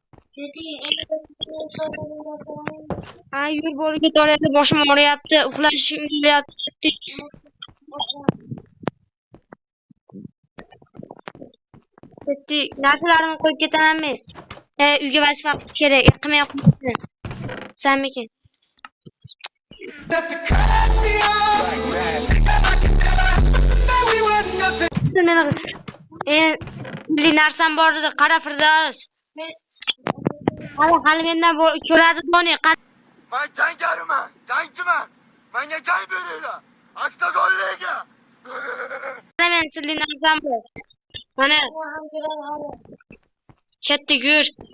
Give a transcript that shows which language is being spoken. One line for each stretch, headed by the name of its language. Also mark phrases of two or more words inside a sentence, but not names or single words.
Uzbek: Ha, yur bo'ldi, ketyapti. Boshim og'riyapti. Uxlashim kelyapti. Ketdi. Narsalarimni qo'yib ketamanmi? Uyga vazifa kerak. Qilmay qo'yibdi. Sanmikin?
English: Have to cut me off. Now we were nothing.
Uzbek: Meni narsam bor edi, qara Firdaus. Hali mendan ko'radi Doni. Men jangariman, jangchiman. Menga jang beringlar. Oktagonlarga. Qara men sizli narsam bor. Mana ketdi, yur.